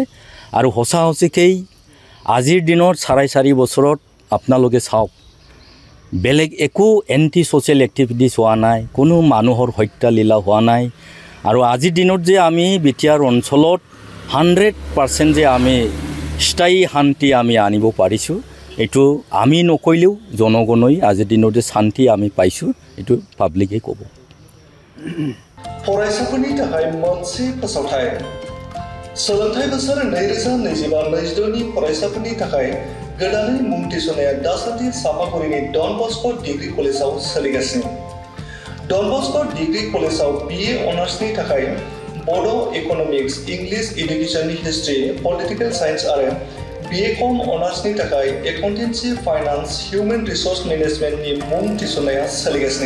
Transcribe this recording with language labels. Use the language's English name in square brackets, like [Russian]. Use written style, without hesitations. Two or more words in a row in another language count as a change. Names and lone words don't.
[Assamese] আৰু সঁচা সঁচিকেই আজিৰ দিনত 4.5 বছৰত আপোনালোকে চাওক, বেলেগ একো [English] anti social activities [Assamese] হোৱা নাই, কোনো মানুহৰ হত্যা লীলা হোৱা নাই। আৰু আজিৰ দিনত যে আমি বিটিআৰ অঞ্চলত 100% যে আমি স্থায়ী শান্তি আমি আনিব পাৰিছোঁ, এইটো আমি নকৰিলেও জনগণই আজিৰ দিনত যে শান্তি আমি পাইছোঁ এইটো পাব্লিকে ক'ব। [Bodo] फरायसाफोरनि थाखाय मोनसे फोसावथाय सोलोंथाइ बोसोर 2025-2026 नि फरायसाफोरनि थाखाय गोदानै मुं थिसननाया दासान्दि सापागुरिनि डन बस्को डिग्री कलेजाव सोलिगासिनो। डन बस्को डिग्री कलेजाव BA अनार्सनि थाखाय बड' इक'नमिक्स, [English] English Educationni History, political science [Bodo] आरो BCom अनार्सनि थाखाय एकाउन्टेन्सि, फाइनान्स, [English] human resource managementni [Bodo] मुं थिसननाया सोलिगासिनो।